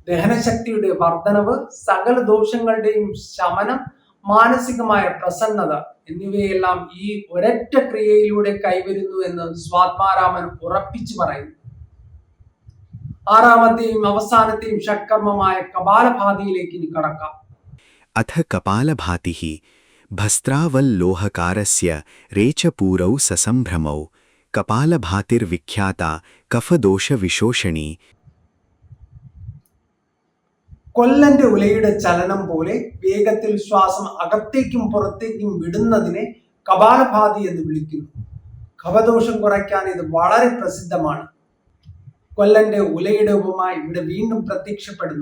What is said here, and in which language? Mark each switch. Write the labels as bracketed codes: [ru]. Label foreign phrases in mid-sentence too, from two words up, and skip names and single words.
[ml] ദഹനശക്തിയുടെ വർധനവ്, സകല ദോഷങ്ങളുടെയും ശമനം, മാനസികമായ പ്രസന്നത എന്നിവയെല്ലാം ഈ ഒരൊറ്റ ക്രിയയിലൂടെ കൈവരുന്നു എന്ന് സ്വാത്മാരാമൻ ഉറപ്പിച്ചു പറയുന്നു. ആറാമത്തെയും അവസാനത്തെയും ഷഡ്കർമ്മമായ കപാലഭാതിയിലേക്ക് ഇനി കടക്കാം. [sa] अथ कपालभातिः भस्त्रावल्लोहकारस्य रेचपूरौ ससम्भ्रमौ कपालभातिर्विख्याता कफदोषविशोषणी. [ml] കൊല്ലന്റെ ഉലയുടെ ചലനം പോലെ വേഗത്തിൽ ശ്വാസം അകത്തേക്കും പുറത്തേക്കും വിടുന്നതിനെ കപാലഭാതി എന്ന് വിളിക്കുന്നു. കഫദോഷം കുറയ്ക്കാൻ ഇത് വളരെ പ്രസിദ്ധമാണ്. കൊല്ലന്റെ ഉലയുടെ ഉപമ ഇവിടെ വീണ്ടും പ്രത്യക്ഷപ്പെടുന്നു.